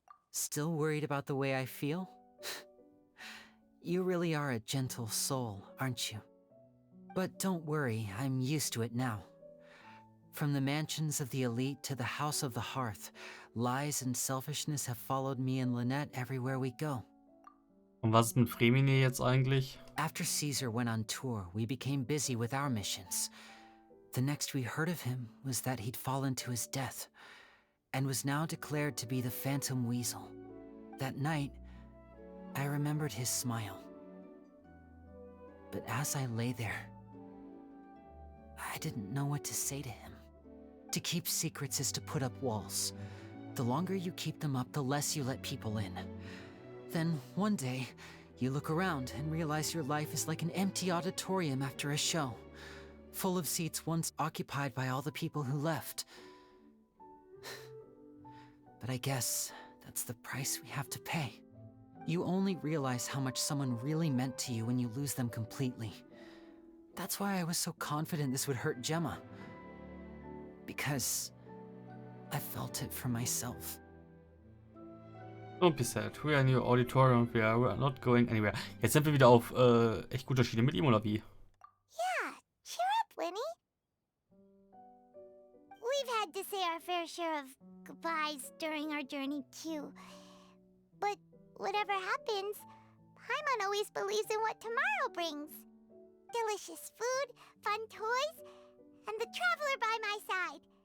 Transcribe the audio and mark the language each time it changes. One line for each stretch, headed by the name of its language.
English: Still worried about the way I feel? You really are a gentle soul, aren't you? But don't worry, I'm used to it now. From the mansions of the elite to the house of the hearth, lies and selfishness have followed me and Lynette everywhere we go.
German: Und was ist mit Fremine jetzt eigentlich?
English: After Caesar went on tour, we became busy with our missions. The next we heard of him was that he'd fallen to his death, and was now declared to be the Phantom Weasel. That night, I remembered his smile. But as I lay there, I didn't know what to say to him. To keep secrets is to put up walls. The longer you keep them up, the less you let people in. Then, one day, you look around and realize your life is like an empty auditorium after a show, full of seats once occupied by all the people who left. But I guess that's the price we have to pay. You only realize how much someone really meant to you when you lose them completely. That's why I was so confident this would hurt Gemma. Because I felt it for myself. Don't be sad. We are in your auditorium. We are not going anywhere.
German: Jetzt sind wir wieder auf echt guter Schiene mit ihm, oder wie?
English: Yeah, cheer up, Lenny. We've had to say our fair share of goodbyes during our journey, too. But whatever happens, Paimon always believes in what tomorrow brings. Delicious food, fun toys, and the traveler by my side.